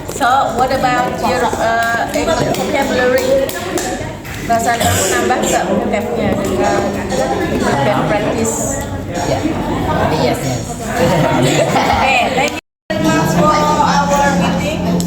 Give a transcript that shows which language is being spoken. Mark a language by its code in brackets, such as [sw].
[en] So, what about your vocabulary? [id] Bahasa kamu nambah nggak vocabnya dengan can practice? [en] Yeah. Yes. Okay, thank you very much for our meeting.